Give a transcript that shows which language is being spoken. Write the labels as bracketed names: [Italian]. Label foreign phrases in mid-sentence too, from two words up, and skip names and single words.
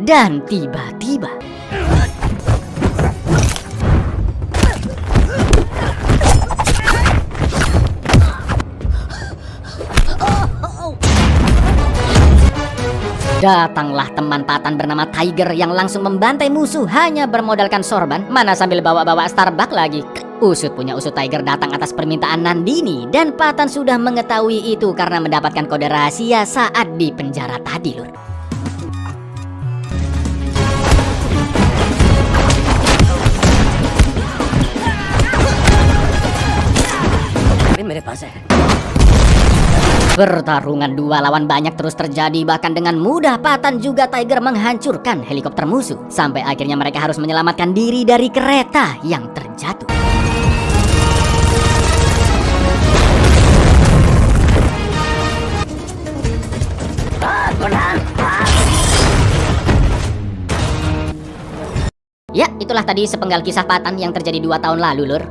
[Indonesian] Dan tiba-tiba datanglah teman Patan bernama Tiger yang langsung membantai musuh hanya bermodalkan sorban, mana sambil bawa-bawa Starbucks lagi. Usut punya usut, Tiger datang atas permintaan Nandini dan Patan sudah mengetahui itu karena mendapatkan kode rahasia saat di penjara tadi lur. [Hindi] मेरे पास है. [Indonesian] Pertarungan 2 lawan banyak terus terjadi, bahkan dengan mudah Patan juga Tiger menghancurkan helikopter musuh. Sampai akhirnya mereka harus menyelamatkan diri dari kereta yang terjatuh. Ya, itulah tadi sepenggal kisah Patan yang terjadi 2 tahun lalu lur.